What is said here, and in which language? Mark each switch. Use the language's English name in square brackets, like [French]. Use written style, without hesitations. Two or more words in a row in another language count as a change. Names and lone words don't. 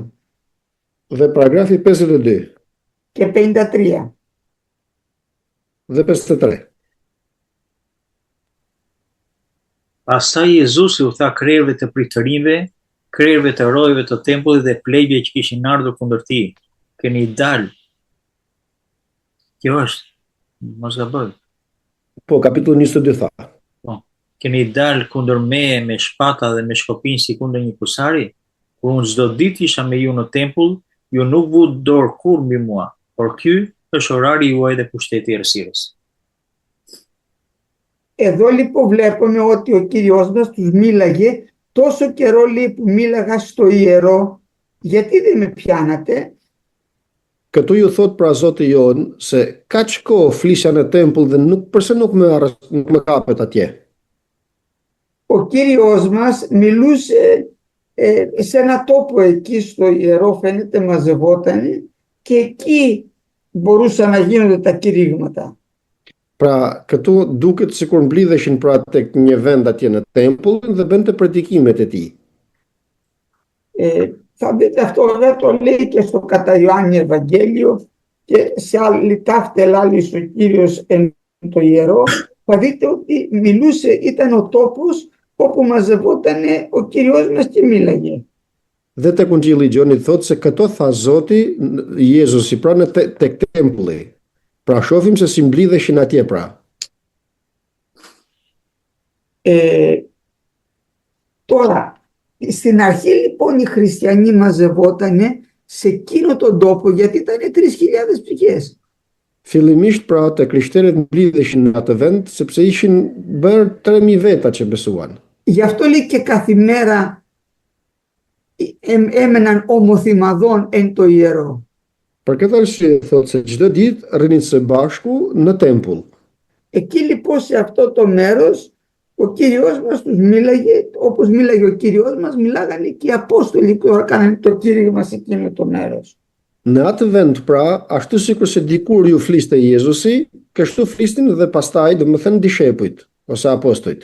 [Albanian] Dhe paragrafi 52 [Greek] και 53. [Albanian] dhe 53. Pastaj Jezusi u tha krerëve të pritërinjve, krerëve të rojëve të tempullit dhe plejve që kishin ardhur kundër tij, keni dalë. Kjo është, mos gaboj. Po, kapitulli 22 tha. Keni dalë kundër meje me shpata dhe me shkopin si kundër një kusari? Kur unë çdo ditë isha me ju në tempull, ju nuk vu dorë kur mbi mua, por ky është orari juaj dhe pushteti i errësirës. [Greek] Εδώ λοιπόν βλέπουμε ότι ο Κύριος μας τους μίλαγε τόσο καιρό λέει που μίλαγα στο ιερό, γιατί δεν με πιάνατε? [Albanian] Këtu ju thot pra Zoti jon se kaq kohë flisja në tempull dhe pse nuk më kapet atje. [Greek] Ο Κύριος μας μιλούσε σε ένα τόπο εκεί στο ιερό, φαίνεται μαζευόταν και εκεί μπορούσαν να γίνονται τα κηρύγματα. [Albanian] Pra këtu duket sikur mblidheshin pra tek një vend atje në tempull dhe bënte predikimet e tij. [Greek] Θα δείτε αυτό βέβαια το λέει και στο κατά Ιωάννη Ευαγγέλιο και σε άλλη ταύτε ελάλησε ο Κύριος εν το ιερό. Θα δείτε ότι μιλούσε, ήταν ο τόπος όπου μαζευόταν ο Κύριος μας και μίλαγε. [Albanian] Dhe tek Ungjilli i Gjonit thotë se këto tha Zoti Jezusi pra në tek tempulli. Pra shohim se si mblidheshin atje pra. [Greek] Τώρα, στην αρχή λοιπόν οι χριστιανοί μαζευότανε σε εκείνο τον τόπο γιατί ήταν 3.000 ψυχές. [Albanian] Fillimisht pra të krishterët mblidheshin në atë vend sepse ishin bërë 3.000 veta që besuan. [Greek] Γι' αυτό λέει και κάθε μέρα έμεναν ομοθυμαδών εν το ιερό. [Albanian] Për këtë arsye thotë se çdo ditë rrinin së bashku në tempull. [Greek] Εκεί λοιπόν σε αυτό το μέρος ο Κύριος μας τους μίλαγε, όπως μίλαγε ο Κύριος μας, μιλάγανε και οι Απόστολοι που έκαναν το κήρυγμα σε εκείνο το μέρος. [Albanian] Në atë vend pra, ashtu sikur se dikur ju fliste Jezusi, kështu flistin dhe pastaj domethënë dishepujt ose apostujt.